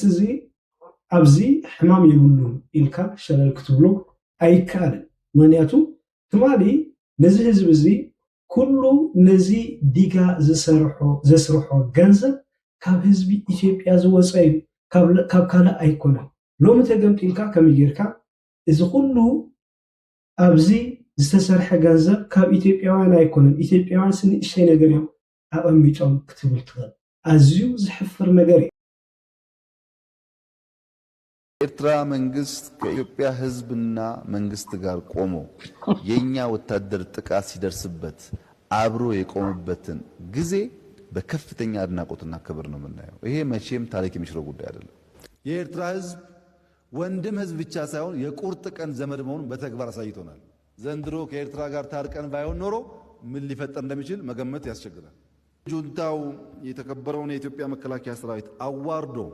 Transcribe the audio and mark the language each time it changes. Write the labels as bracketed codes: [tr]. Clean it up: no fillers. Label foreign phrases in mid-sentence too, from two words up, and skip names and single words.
[ti] እዚ ኣብዚ ሕማም የብሉን ኢልካ ሸለል ክትብሎ ኣይከኣልን። ምክንያቱ ትማሊ ነዚ ህዝቢ እዚ ኩሉ ነዚ ዲጋ ዘስርሖ ገንዘብ ካብ ህዝቢ ኢትዮጵያ ዝወፀ እዩ፣ ካብ ካልእ ኣይኮነን። ሎሚ ተገምጢልካ ከመይ ጌርካ እዚ ኩሉ ኣብዚ ዝተሰርሐ ገንዘብ ካብ ኢትዮጵያውያን ኣይኮነን፣ ኢትዮጵያውያን ንእሽተይ ነገር እዮም ኣቐሚጦም ክትብል ትኽእል። ኣዝዩ ዝሕፍር ነገር እዩ። [am] ኤርትራ መንግስት ከኢትዮጵያ ህዝብና መንግስት ጋር ቆሞ የኛ ወታደር ጥቃት ሲደርስበት አብሮ የቆመበትን ጊዜ በከፍተኛ አድናቆትና ክብር ነው የምናየው። ይሄ መቼም ታሪክ የሚሽረው ጉዳይ አይደለም። የኤርትራ ህዝብ ወንድም ህዝብ ብቻ ሳይሆን የቁርጥ ቀን ዘመድ መሆኑን በተግባር አሳይቶናል። ዘንድሮ ከኤርትራ ጋር ታርቀን ባይሆን ኖሮ ምን ሊፈጠር እንደሚችል መገመት ያስቸግራል። ጁንታው የተከበረውን የኢትዮጵያ መከላከያ ሰራዊት አዋርዶ